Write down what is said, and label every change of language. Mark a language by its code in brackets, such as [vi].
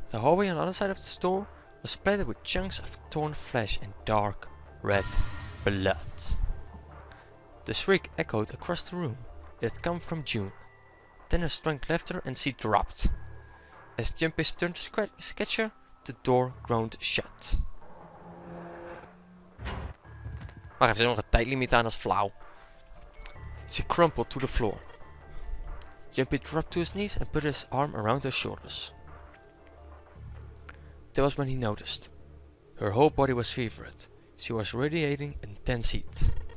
[en] The hallway on the other side of the store was splattered with chunks of torn flesh and dark red blood. The shriek echoed across the room. It had come from June. Then her strength left her and she dropped. As Jimpy turned to sketch her, the door groaned shut. [nl] Maar er is nog een tijdlimiet aan, dat is flauw. [en] She crumpled to the floor. Junpei dropped to his knees and put his arm around her shoulders. That was when he noticed. Her whole body was fevered. She was radiating intense heat.